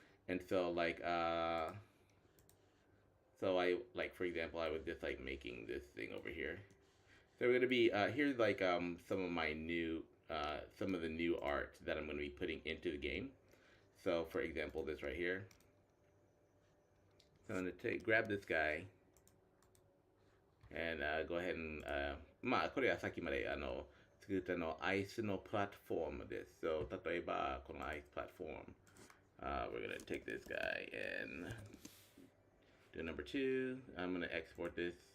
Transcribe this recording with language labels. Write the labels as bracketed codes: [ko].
[en] And so like so I like, for example, I was just like making this thing over here. So we're going to be here's like some of my new some of the new art that I'm going to be putting into the game. So for example, this right here. So I'm going to grab this guy and go ahead and [ja] まあこれはさっきまで作ったアイスのプラットフォームです。 [en] So [ja] 例えばこのアイスプラットフォーム、 [en] we're going to take this guy and do number 2. I'm going to export this.